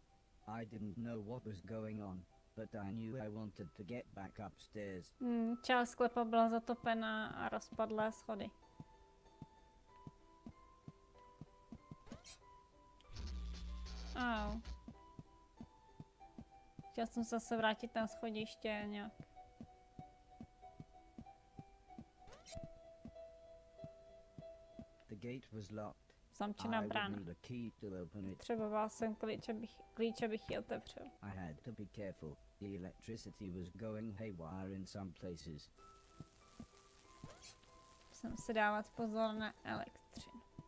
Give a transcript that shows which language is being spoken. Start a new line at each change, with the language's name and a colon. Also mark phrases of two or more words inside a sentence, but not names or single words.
English: I didn't know what was going on, but I knew I wanted to get back upstairs.
Czech: Část sklepa byla zatopená a rozpadlé schody. Au. Chtěl jsem se zase vrátit na schodiště nějak.
English: The gate was locked.
Czech: Zamčená
English: I
Czech: brána.
English: would need a key to open it.
Czech: Potřeboval jsem klíč, abych ji otevřel.
English: I had to be careful. The electricity was going haywire in some places.
Czech: Musím si dávat pozor na elektřinu.